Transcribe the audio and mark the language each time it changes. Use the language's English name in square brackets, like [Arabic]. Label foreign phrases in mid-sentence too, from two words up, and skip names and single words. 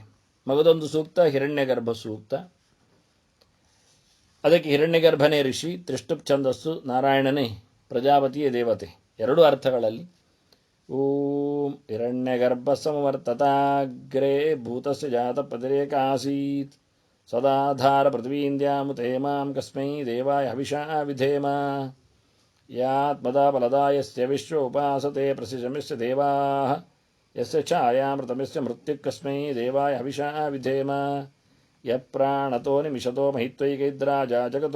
[Kannada] ಮಗದೊಂದು ಸೂಕ್ತ ಹಿರಣ್ಯಗರ್ಭ ಸೂಕ್ತ. ಅದಕ್ಕೆ ಹಿರಣ್ಯಗರ್ಭನೇ ಋಷಿ, ತ್ರಿಷ್ಟುಪ್ ಛಂದಸ್ಸು, ನಾರಾಯಣನೇ ಪ್ರಜಾಪತಿಯ ದೇವತೆ. ಎರಡೂ ಅರ್ಥಗಳಲ್ಲಿ. [Sanskrit] ಓಂ ಹಿರಣ್ಯಗರ್ಭ ಸಮವರ್ತತಾಗ್ರೇ ಭೂತಸ್ಯ ಜಾತ ಪ್ರತಿರೇಕ ಆಸೀತ್ ಸದಾಧಾರ ಪೃಥ್ವೀಂದ್ಯಾಮುತೆ ಮಾಂ ಕಸ್ಮೈ ದೇವಾಯ ಹವಿಷಾ ವಿಧೇಮ ಯಾತ್ಮದಾ ಫಲದಾಯಸ್ಯ ವಿಶ್ವ ಉಪಾಸತೆ ಪ್ರಸಿಜಮಿಸ್ಯ ದೇವಾಃ ಯಸ್ಯ ಛಾಯಾಮೃತಮಿಸ್ಯ ಮೃತ್ಯುಃ ಕಸ್ಮೈ ದೇವಾಯ ಹವಿಷಾ ವಿಧೇಮ ಯಪ್ರಾಣತೋ ನಿಮಿಷತೋ ಮಹಿತ್ವೈಕೈದ್ರಾಜಾ ಜಗತೋ